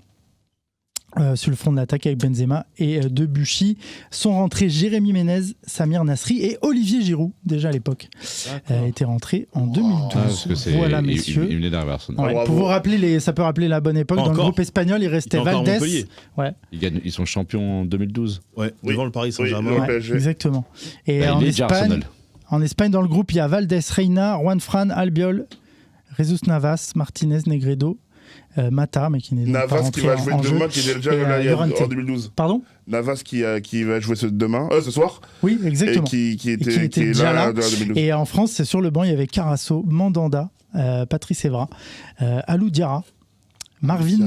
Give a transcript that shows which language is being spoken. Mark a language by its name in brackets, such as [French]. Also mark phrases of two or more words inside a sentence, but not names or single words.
[French] Sur le front de l'attaque avec Benzema et Debuchy sont rentrés Jérémy Ménez, Samir Nasri et Olivier Giroud déjà à l'époque était rentré en 2012. Ah, parce que c'est. Voilà il messieurs. venait d'arriver Arsenal. Ouais, bravo. pour vous rappeler ça peut rappeler la bonne époque. Dans le Encore. groupe espagnol, il Il restait était encore à Valdés. Montpellier. Ouais, Ils sont champions en 2012. Ouais, Oui. devant le Paris Oui, Saint-Germain. le ouais, PSG. exactement. Et Bah, en il est déjà Espagne, Arsenal. en Espagne, dans le groupe, il y a Valdés, Reina, Juan Fran, Albiol, Jesus Navas, Martinez, Negredo, Mata, mais qui n'est donc pas Navas qui rentré va jouer en jeu. demain, qui était déjà Et, là Llorente. en 2012. Pardon ? Navas qui va jouer ce soir. Oui, Et exactement. qui qui était était déjà là. en 2012. Et en France, c'est sur le banc, il y avait Carasso, Mandanda, Patrice Evra, Alou Diarra, Marvin Diarra.